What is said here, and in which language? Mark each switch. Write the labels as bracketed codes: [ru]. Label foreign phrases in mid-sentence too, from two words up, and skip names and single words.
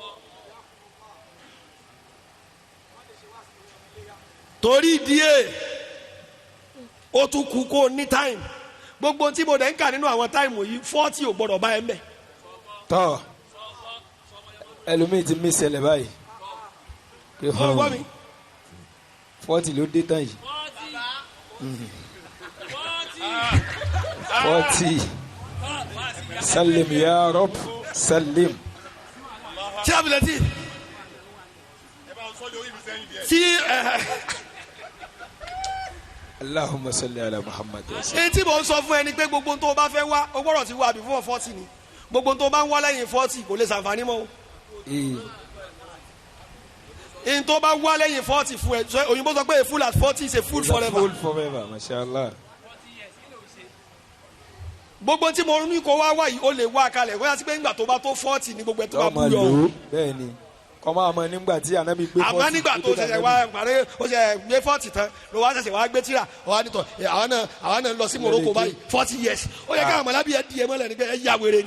[yo] torí díẹ̀ ó tún kú kó ní táìmù gbogbo tí mo dẹ̀ ń kà nínú àwọn táìmù yìí 40 ò gbọ́dọ̀ bá ẹ mẹ́. tọ́ ẹlòmíì ti mí ṣẹlẹ̀ báyìí. ọgbọ́n mi. 40 ló dé tán yìí. 40 [ar] سلّم يا ربّ سلّم. [yo] ṣé abilẹ̀ tí [ar] اللهم صلّ على محمد. [yo] èyí tí mo ń sọ fún ẹ ni pé gbogbo tó o bá fẹ́ wá o gbọ́dọ̀ ti wá before 40 ni gbogbo tó o bá ń wá lẹ́yìn 40 kò lè ṣàǹfààní mọ́ o. in tó bá wá lẹ́yìn 40 fún ẹ òyìnbó sọ pé [en] a fool at 40 is a fool forever. fool forever mashallah. [yo] gbogbo tí mo ní kó wá wá yìí ó lè wá kalẹ̀ wọ́n yà sí pé nígbà tó bá tó 40 ní gbogbo ẹ̀ tó bá bú yọ. bẹ́ẹ̀ ni kọ́ máa mọ nígbà tí ànábì gbé 40. àmọ́ nígbà tó ṣẹ̀ṣẹ̀ wá parí ó ṣe gbé 40 tán ló wá ṣẹ̀ṣẹ̀ wá gbé tíra ọ̀hán nítọ̀ àwọn náà lọ sí Morocco báyìí 40 years ó yẹ káwọn mọ̀lábí ẹ̀ di ẹ̀ mọ́lẹ̀ ní pé ẹ̀ yà wèrè ni.